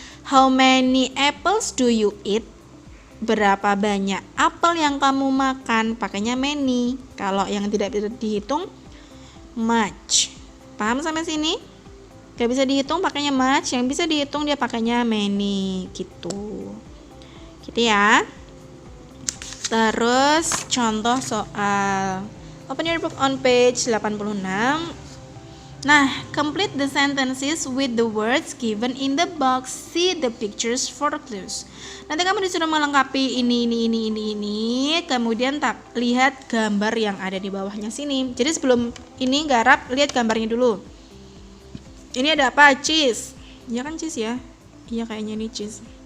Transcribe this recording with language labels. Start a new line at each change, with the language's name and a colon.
English: How many apples do you eat?
Indonesian: Berapa banyak apel yang kamu makan, pakainya many. Kalau yang tidak bisa dihitung much. Paham sampai sini? Gak bisa dihitung pakainya much, yang bisa dihitung dia pakainya many gitu. Gitu ya. Terus contoh soal.
English: Open your book on page 86. Nah, complete the sentences with the words given in the box. See the pictures for clues.
Indonesian: Nanti kamu disuruh melengkapi ini. Kemudian lihat gambar yang ada di bawahnya sini. Jadi sebelum ini garap, lihat gambarnya dulu. Ini ada apa? Cheese. Ya kan cheese ya? Iya kayaknya ini cheese.